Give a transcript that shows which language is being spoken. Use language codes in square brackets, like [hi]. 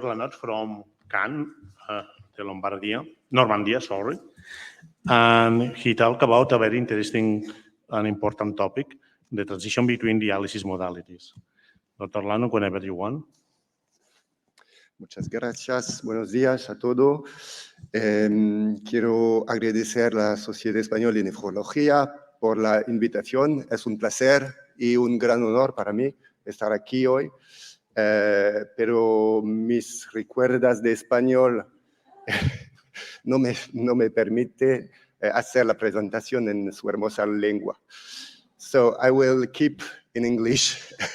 [en] Lanot from Caen, the Normandia, sorry. And he talked about a very interesting and important topic, the transition between dialysis modalities. Dr. Lanot, whenever you want. [es] Muchas gracias. Buenos días a todos. Quiero agradecer a la Sociedad Española de Nefrología por la invitación. Es un placer y un gran honor para mí estar aquí hoy. Pero mis recuerdos de español no me permite hacer la presentación en su hermosa lengua. [en] So I will keep in English.